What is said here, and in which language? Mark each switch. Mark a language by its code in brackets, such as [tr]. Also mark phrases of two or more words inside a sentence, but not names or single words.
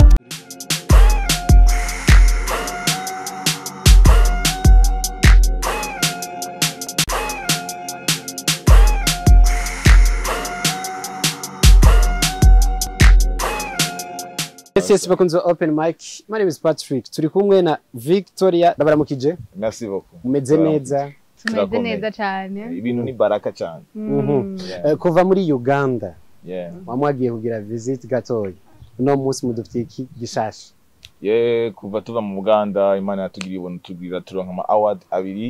[en] Yes, bakunze open mic. My name is Patrick. [rn] Turi kumwe na Victoria. Ndabaramukije. [fr] Merci beaucoup. [rn] Mumeze neza. tumeze neza cyane. Ibintu ni baraka cyane. Kuva muri Uganda. Yeah. Wamwagiye kugira visit gatoya. No munsi mudufitiye iki gishasha. Kuva tuva mu Uganda Imana yatugiriye ubuntu tugira turonka ama award abiri.